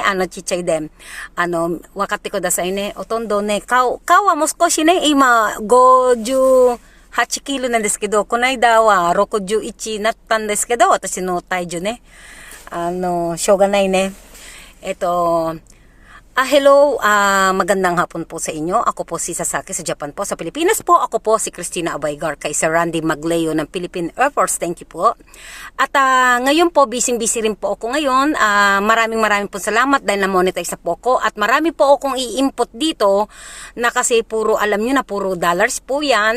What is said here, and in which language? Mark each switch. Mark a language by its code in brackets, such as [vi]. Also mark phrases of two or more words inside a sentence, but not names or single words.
[ja] ちっちゃいで。分かってくださいね。ほとんどね、顔はもう少しね、今、58キロなんですけど、この間は61になったんですけど、私の体重ね。しょうがないね。 [tl] Hello, magandang hapon po sa inyo. Ako po si Sasaki sa Japan po. Sa Pilipinas po, ako po si Christina Abaygar kay Sir Randy Magleo ng Philippine Air Force. [en] Thank you po. [tl] At ngayon po, busy rin po ako ngayon. Maraming po salamat dahil na-monetize na po ako. At marami po akong i-input dito na kasi puro, alam nyo na, puro dollars po yan.